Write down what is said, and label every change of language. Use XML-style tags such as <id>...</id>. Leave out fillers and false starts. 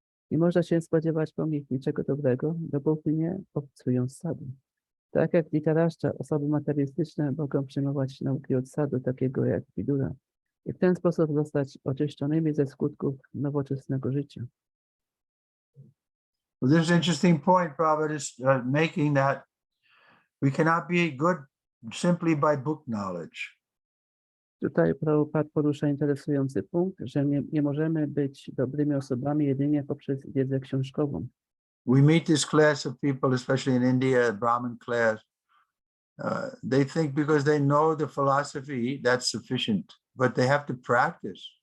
<pl>Nie można się spodziewać po nich niczego dobrego, dopóki nie obcują z sadu. Tak jak Dhritarashtra, osoby materialistyczne mogą przyjmować nauki od sadu, takiego jak Vidura, i w ten sposób zostać oczyszczonymi ze skutków nowoczesnego życia.</pl> <en>Well, this is an interesting point Prabhupada is making, that we cannot be good simply by book knowledge.</en> <pl>Tutaj Prabhupada porusza interesujący punkt, że nie możemy być dobrymi osobami jedynie poprzez wiedzę książkową.</pl> <en>We meet this class of people, especially in India, Brahmin class. They think because they know the philosophy, that's sufficient, but they have to practice.</en>